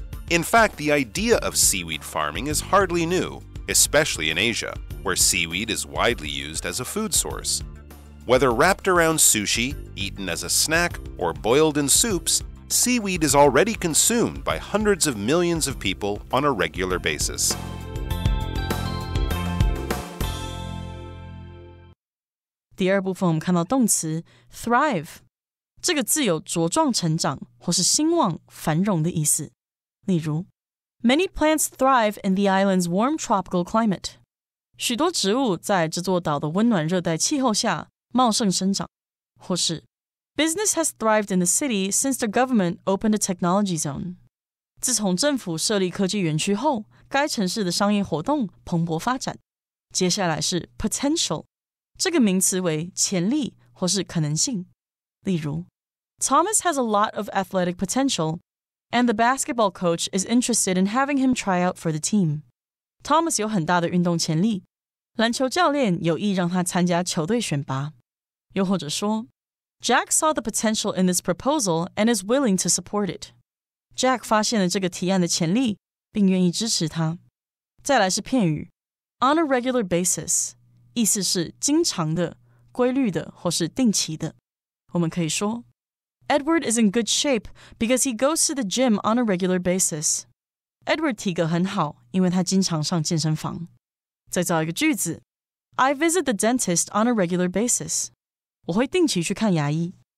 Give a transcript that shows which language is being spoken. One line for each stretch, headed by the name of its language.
English: In fact, the idea of seaweed farming is hardly new, especially in Asia, where seaweed is widely used as a food source. Whether wrapped around sushi, eaten as a snack, or boiled in soups, seaweed is already consumed by hundreds of millions of people on a regular basis.
Chinese: 第二部分我们看到动词 thrive 这个字有茁壮成长或是兴旺繁荣的意思。例如
English: Many plants thrive in the island's warm tropical climate
Chinese: 许多植物在这座岛的温暖热带气候下茂盛生长。或是
English: Business has thrived in the city since the government opened a technology zone
Chinese: 自从政府设立科技园区后该城市的商业活动蓬勃发展。接下来是 potential这个名词为潜力或是可能性。例如
English: Thomas has a lot of athletic potential and the basketball coach is interested in having him try out for the team.
Chinese: Thomas 有很大的运动潜力，篮球教练有意让他参加球队选拔。又或者说
English: Jack saw the potential in this proposal and is willing to support it.
Chinese: Jack 发现了这个提案的潜力，并愿意支持它。再来是片语 on a regular basis意思是经常的、规律的或是定期的。我们可以说
English: Edward is in good shape because he goes to the gym on a regular basis. Edward
Chinese: 体格很好，因为他经常上健身房。再造一个句子
English: I visit the dentist on a regular basis.
Chinese: 我会定期去看牙医。